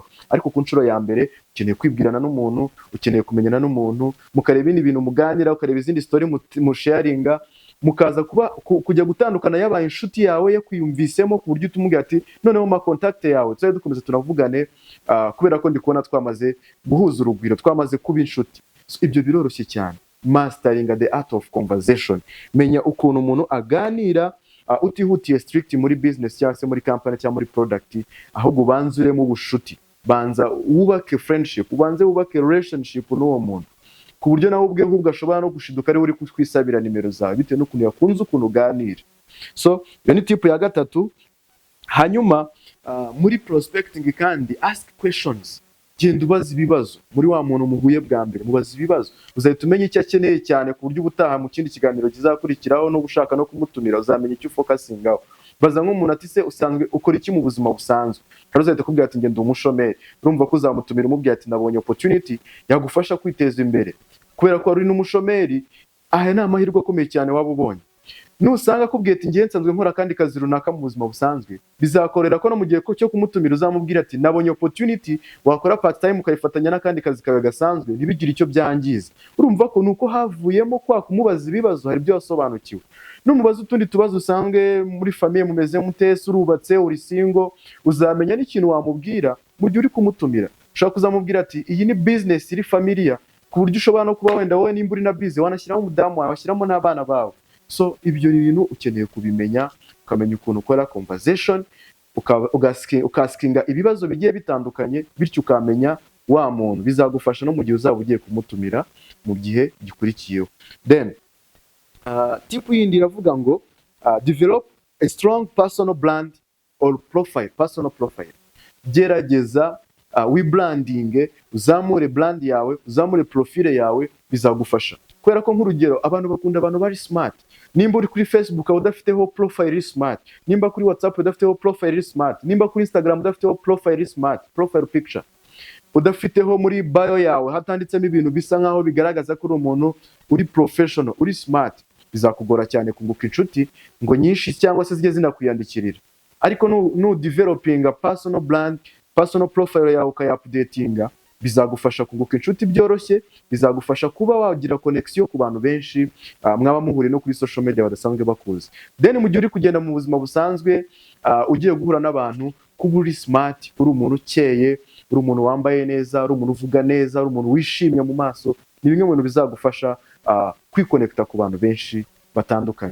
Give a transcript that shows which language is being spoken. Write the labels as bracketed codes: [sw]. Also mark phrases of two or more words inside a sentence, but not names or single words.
[rw] Ariko ku nshuro ya mbere ukeneye kwibwirana n'umuntu, ukeneye kumenyana n'umuntu, mukareba ibintu muganira, ukareba izindi story mu sharinga, mukaza kujya gutandukana yabaye inshuti yawe yo kwiyumvisemo, ku buryo utumubwira ati noneho ma contact yawe tuzajya dukomeza tunavugane, kubera ko ndi kubona twamaze guhuza urugwiro, twamaze kuba inshuti. Ibyo biroroshye cyane. [en] Mastering the art of conversation. [rw] Menya ukuntu umuntu aganira utihutiye strict muri business cyangwa se muri company cyangwa muri product, ahubwo banzuremo ubushuti. Banza wubake friendship, ubanze wubake relationship n'uwo muntu. ku buryo nawe ubwe ahubwo ashobora no gushiduka ari uri kwisabira nimero zawe bitewe n'ukuntu yakunze ukuntu uganira. So iyo ni type ya gatatu. Hanyuma muri prospecting kandi [en] ask questions, [rw] genda ubaza ibibazo muri wa muntu muhuye bwa mbere, mubaza ibibazo uzahita umenya icyo akeneye cyane ku buryo ubutaha mu kindi kiganiro kizakurikiraho no gushaka no kumutumira uzamenya icyo ufokasingaho. Baza nk'umuntu ati se usanzwe ukora iki mu buzima busanzwe, kandi uzahita kubwira ati ngenda umushomeri, urumva ko uzamutumira umubwira ati nabonye opportunity yagufasha kwiteza imbere kubera ko ari n'umushomeri. Aha ni amahirwe akomeye cyane waba ubonye. Nusanga akubwiye ati ngiye nsanzwe nkora kandi kazi runaka mu buzima busanzwe, bizakorera ko no mu gihe cyo kumutumira uzamubwira ati nabonye opportunity wakora [en] part time [rw] ukayifatanya n'akandi kazi kawe gasanzwe ntibigire icyo byangiza. Urumva ko nuko havuyemo kwa kumubaza ibibazo hari ibyo wasobanukiwe. Numubaza utundi tubazo usanzwe muri famille mumeze mutese, urubatse, uri single, uzamenya n'ikintu wamubwira mu gihe uri kumutumira. Ushaka kuzamubwira ati iyi ni business iri familia, ku buryo ushobora no kuba wenda wowe nimba uri na busy wanashyiramo umudamu wawe, washyiramo n'abana bawe. So ibyo bintu ukeneye kubimenya, ukamenya ukuntu ukora conversation, ukaskinga ibibazo bigiye bitandukanye, bityo ukamenya wa muntu, bizagufasha no mu gihe uzaba ugiye kumutumira mu gihe gikurikiyeho. [en] Then type [rw] yindi iravuga ngo [en] develop a strong personal brand or profile, personal profile. [rw] Gerageza wibranding, uzamure brand yawe, uzamure profile yawe, bizagufasha. Kubera ko nk'urugero abantu bakunda abantu bari smart. Nimba uri kuri Facebook udafiteho [en] profile smart, [rw] nimba kuri WhatsApp udafiteho [en] profile smart, [rw] nimba kuri Instagram udafiteho [en] profile smart, profile picture [rw] udafiteho muri bio yawe hatanditsemo ibintu bisa nkaho bigaragaza ko uri umuntu uri professional, uri smart, bizakugora cyane kunguka inshuti ngo nyinshi cyangwa se zijye zinakwiyandikirira. Ariko no [en] developing a personal brand, personal profile [rw] yawe ukayupdatinga, bizagufasha kunguka inshuti byoroshye, bizagufasha kuba wagira connection ku bantu benshi mwaba muhuriye no kuri [en] social media [rw] badasanzwe bakuzi. Then mu gihe uri kugenda mu buzima busanzwe ugiye guhura n'abantu, kuba uri smart, uri umuntu ukeye, uri umuntu wambaye neza, uri umuntu uvuga neza, uri umuntu wishimye mu maso, ni bimwe mu bintu bizagufasha kwikonekta ku bantu benshi batandukanye.